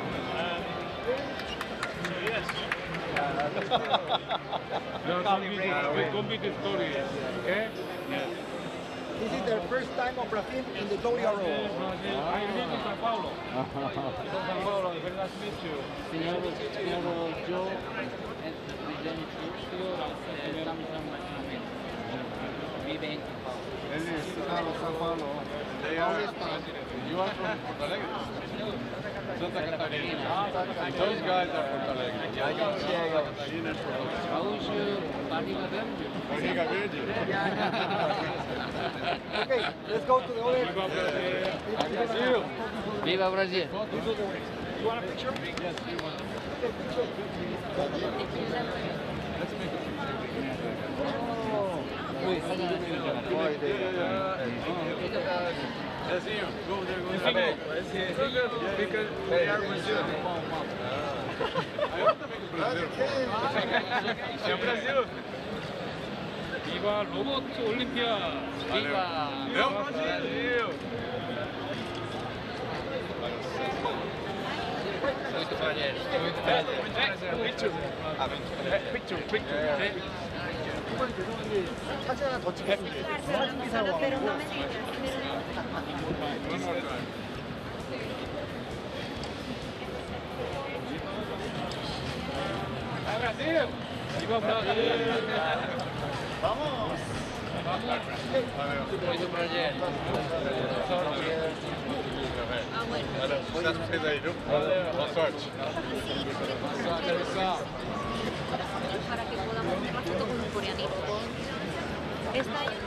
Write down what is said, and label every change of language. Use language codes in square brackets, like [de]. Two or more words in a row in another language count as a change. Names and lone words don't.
[en] So yes. Complicated story, okay? Yes. This is the first time of Brazil in the WRO. I live in Sao Paulo. Sao Paulo, very nice to meet you. [es] Señor Joe, estamos en vive en Sao Paulo. Él es Sao Paulo. [en] You are from Porto Alegre? Santa Catarina. Those guys are Porto Alegre. Barriga Verde. Okay, let's go to the other. [pt] Viva Brasil. [en] You want a picture? Yes, we want. Because they are Brazil. Brasil. Viva Robot Olympiad. [pt] Viva Brasil. Muito prazer. Muito prazer. [en] Picture. [ko] 사진 하나 더 찍겠습니다. 사진 기사로. [pt] Brasil. Viva Brasil. Vamos. Muito prazer. Sucesso pra vocês aí, viu? Boa sorte. [es] Para que podamos tomar foto con un coreanito. Esta